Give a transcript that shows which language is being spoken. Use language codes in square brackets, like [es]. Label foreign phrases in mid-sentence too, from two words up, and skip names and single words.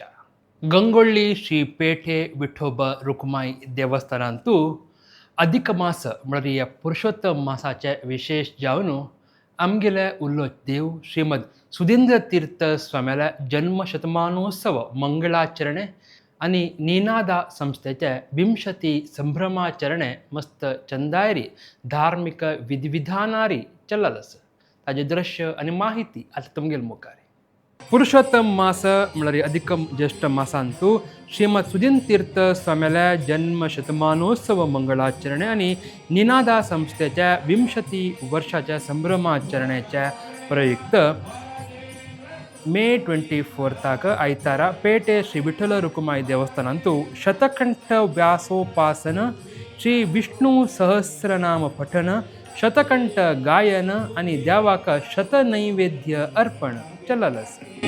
[kok] गंगोळ्ळी श्री पेठे विठोबा रुक्माई देवस्थानांतू अधिक मास म्हळ्यार ह्या पुरुषोत्तम मासाचे विशेष जावन आमगेले उल्लोच देव श्रीमद सुधींद्र तीर्थ स्वाम्याला जन्मशतमानोत्सव मंगळाचरणे आनी निनादा संस्थेचे 20 संभ्रमाचरणे मस्त चंदायरी धार्मिक विधिविधानारी चल्लस ताजे दृश्य आनी माहिती आतां तुमगेल मुखार. पुरुषोत्तम मास म्हळ्यार अधिक ज्येष्ठ मासांतू श्रीमद सुधीन तीर्थ स्वाम्याल्या जन्मशतमानोत्सव मंगळाचरणे आनी निनादा संस्थेच्या 20 वर्षाच्या संभ्रमाचरण्याच्या प्रयुक्त मे 24 आयतारा पेटे श्री विठ्ठल रुक्माई देवस्थानांतू शतकंठ व्यासोपासन श्री विष्णू सहस्रनाम पठन शतकंठ गायन आणि देवाक शतनैवेद्य अर्पण चल्लस.